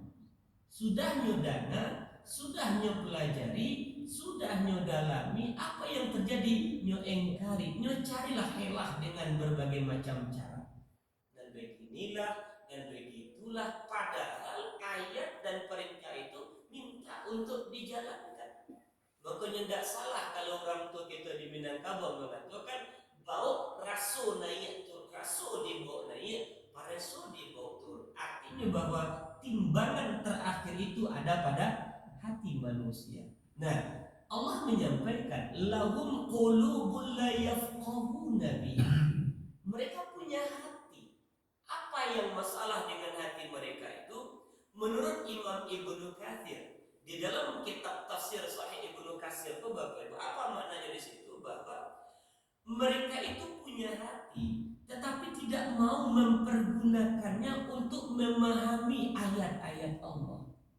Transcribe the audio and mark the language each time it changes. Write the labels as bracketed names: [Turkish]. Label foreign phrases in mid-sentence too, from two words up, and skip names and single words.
[Indonesian] Sudah nyodana, sudah nyopelajari, sudah nyodalami, apa yang terjadi nyo engkari, nyo carilah helah dengan berbagai macam cara. Dan beginilah dan begitulah, padahal ayat dan perintah itu minta untuk dijalankan. Makanya tidak salah kalau orang tua kita di Minangkabau mengatakan [Minangkabau] bau raso naik tur, raso dibawa naik, pareso dibawa tur. [Indonesian] Artinya bahwa timbangan terakhir itu ada pada hati manusia. Nah, Allah menyampaikan [Arabic] لهم قلوب لا يفقهون بها. [Indonesian] Mereka punya hati. Apa yang masalah dengan hati mereka itu? Menurut Imam Ibnu Katsir di dalam kitab tafsir Sahih Ibnu Katsir itu Bapak Ibu, apa maknanya di situ? Bahwa Mereka itu punya hati, tetapi tidak mau mempergunakannya untuk memahami ayat-ayat Allah.